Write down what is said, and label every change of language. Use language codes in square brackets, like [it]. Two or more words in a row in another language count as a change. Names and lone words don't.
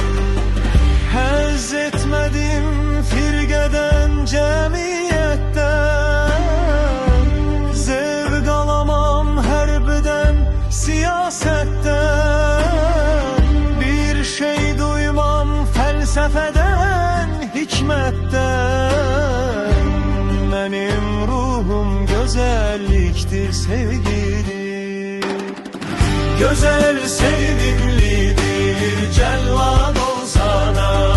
[az] Həzz etmedim firqədən, cəmiyyətdən. Zevq alamam hərbdən, siyasətdən. Bir şey duymam fəlsəfədən, hikmətdən. Mənim ruhum gözəllikdir, sevgidir. Gözəl, sevimlidir, cəllad olsa da.